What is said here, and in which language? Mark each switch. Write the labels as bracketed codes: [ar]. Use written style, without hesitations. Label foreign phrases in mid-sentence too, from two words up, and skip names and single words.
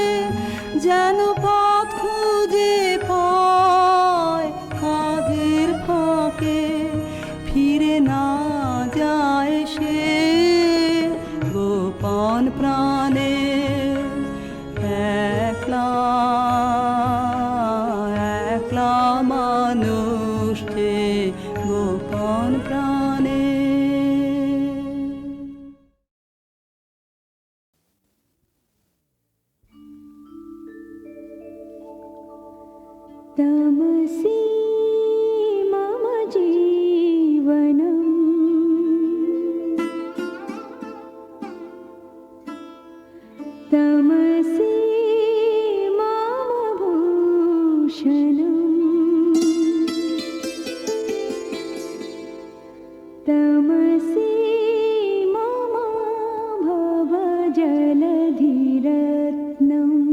[bn] যেন পথ খুঁজে পায় কাজের ফাঁকে, ফিরে না যায় সে, গোপন প্রাণে। একলা একলা মানুষ যে, গোপন প্রাণে। [sa] तमसि मम जीवनम्, तमसि मम भूषणम्, तमसि मम भवजलधिरत्नम्।